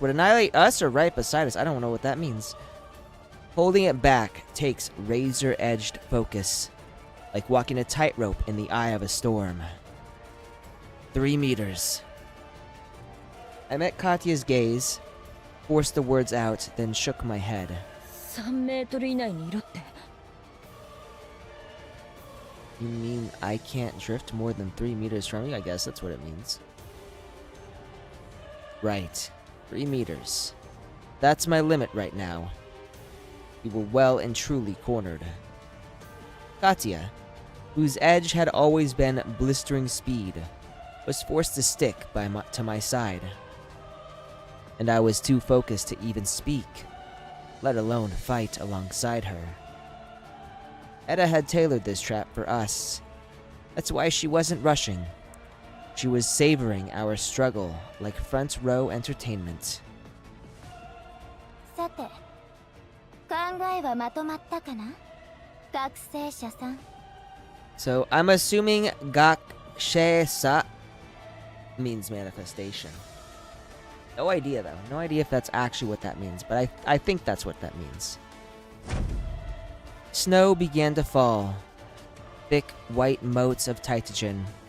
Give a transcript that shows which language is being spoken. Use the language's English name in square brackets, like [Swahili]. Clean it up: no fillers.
[English] Would annihilate us or right beside us? I don't know what that means. Holding it back takes razor-edged focus, like walking a tightrope in the eye of a storm. 3 meters. I met Katya's gaze, forced the words out, then shook my head. [Japanese] 3メートル以内にいろって。 [English] You mean I can't drift more than 3 meters from you? I guess that's what it means. Right. 3 meters. That's my limit right now. We were well and truly cornered. Katya, whose edge had always been blistering speed, was forced to stick to my side. And I was too focused to even speak, let alone fight alongside her. Eda had tailored this trap for us. That's why she wasn't rushing. She was savoring our struggle like front row entertainment. [Japanese] さて、考えはまとまったかな？学生者さん。 [English] So I'm assuming Gakshesa means manifestation. No idea though. No idea if that's actually what that means, but I think that's what that means. Snow began to fall. Thick white motes of Daitagen.